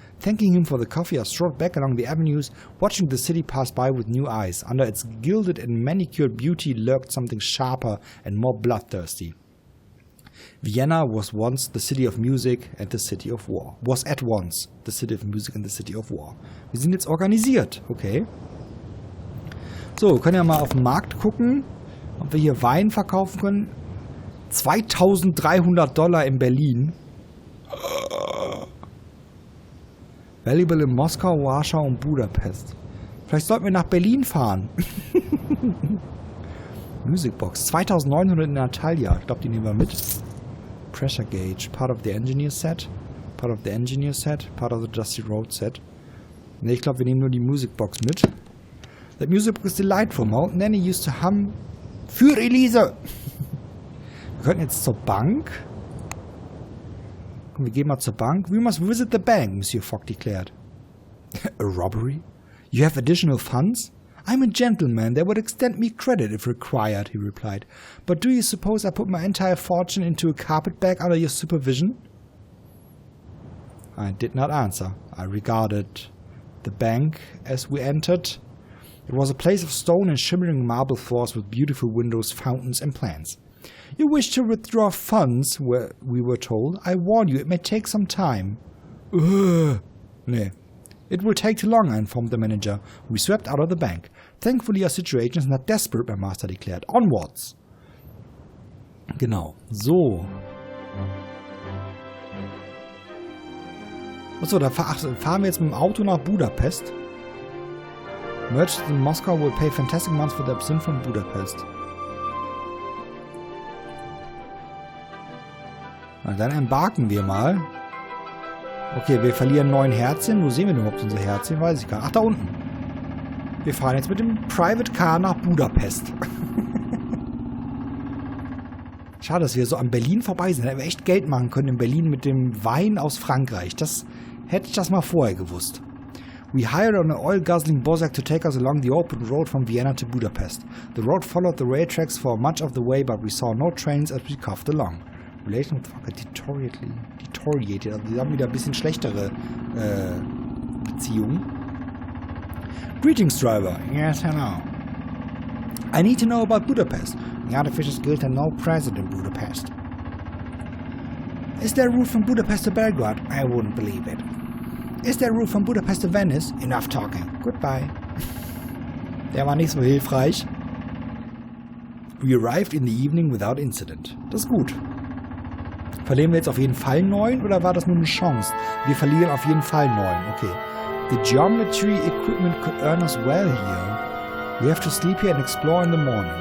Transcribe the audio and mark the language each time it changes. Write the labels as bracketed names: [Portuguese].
[English] Thanking him for the coffee, I strolled back along the avenues, watching the city pass by with new eyes. Under its gilded and manicured beauty lurked something sharper and more bloodthirsty. Vienna was once the city of music and the city of war. Was at once the city of music and the city of war. [German] Wir sind jetzt organisiert, okay. So, wir können ja mal auf den Markt gucken, ob wir hier Wein verkaufen können. $2.300 in Berlin. Valuable in Moskau, Warschau und Budapest. Vielleicht sollten wir nach Berlin fahren. Musicbox. 2.900 in Natalia. Ich glaube, die nehmen wir mit. [English] Pressure Gauge. Part of the Engineer Set. Part of the Dusty Road Set. [German] Ne, ich glaube, wir nehmen nur die Musicbox mit. [English] That music is delightful. Mountain Nanny used to hum. Für Elise! [German] Wir könnten jetzt zur Bank. Komm, wir gehen mal zur Bank. [English] "We must visit the bank," Monsieur Fogg declared. "A robbery? You have additional funds?" "I'm a gentleman. They would extend me credit if required," he replied. "But do you suppose I put my entire fortune into a carpetbag under your supervision?" I did not answer. I regarded the bank as we entered. It was a place of stone and shimmering marble floors with beautiful windows, fountains, and plants. "You wish to withdraw funds," we were told. "I warn you, it may take some time." Nee. "It will take too long," I informed the manager. We swept out of the bank. "Thankfully, our situation is not desperate," my master declared. [German] "Onwards." Genau. So. Achso, da fahren wir jetzt mit dem Auto nach Budapest. [English] "Merchants in Moscow will pay fantastic amounts for the absinthe from Budapest." [German] Na, dann embarken wir mal. Okay, wir verlieren 9 Herzchen. Wo sehen wir denn überhaupt unser Herzchen? Weiß ich gar nicht. Ach, da unten. Wir fahren jetzt mit dem Private Car nach Budapest. Schade, dass wir so an Berlin vorbei sind. Da hätten wir echt Geld machen können in Berlin mit dem Wein aus Frankreich. Das hätte ich das mal vorher gewusst. [English] We hired an oil-guzzling Bozak to take us along the open road from Vienna to Budapest. The road followed the rail tracks for much of the way, but we saw no trains as we coughed along. Relation deteriorated. [German] Also die haben wieder ein bisschen schlechtere Beziehungen. [English] Greetings, driver. Yes, hello. I need to know about Budapest. The Artificers Guild had no president in Budapest. Is there a route from Budapest to Belgrade? I wouldn't believe it. Is there a route from Budapest to Venice? Enough talking. Goodbye. [German] Der war nicht so hilfreich. [English] We arrived in the evening without incident. [German] Das ist gut. Verlieren wir jetzt auf jeden Fall 9 oder war das nur eine Chance? Wir verlieren auf jeden Fall 9. Okay. [English] The geometry equipment could earn us well here. We have to sleep here and explore in the morning.